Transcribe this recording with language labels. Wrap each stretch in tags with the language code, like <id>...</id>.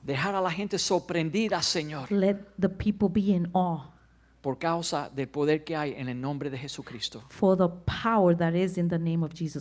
<es>Dejar a la gente sorprendida, Señor,</es> <en>Let the people be in awe</en> <es>por causa del poder que hay en el nombre de Jesucristo.</es> <en>for the power that is in the name of Jesus</en>